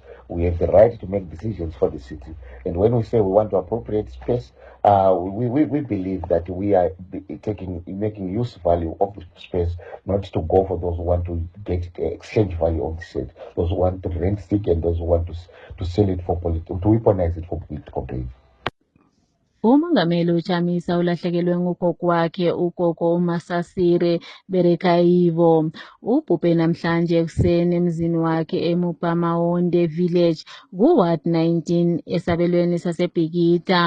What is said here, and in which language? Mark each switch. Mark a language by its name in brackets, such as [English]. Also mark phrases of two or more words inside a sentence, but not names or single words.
[English] We have the right to make decisions for the city. And when we say we want to appropriate space, we believe that we are making use value of the space, not to go for those who want to get the exchange value of the set, those who want to rent stick, and those who want to sell it to weaponize it for political gain. [North Ndebele] Umongameli uChamisa ulahlekelwe ngugogo wakhe ugogo uMasasire Berekaivo. Ubhubhe namhlanje ekuseni emzini wakhe eMupamaonde village kuWard 19 esabelweni saseBhikita.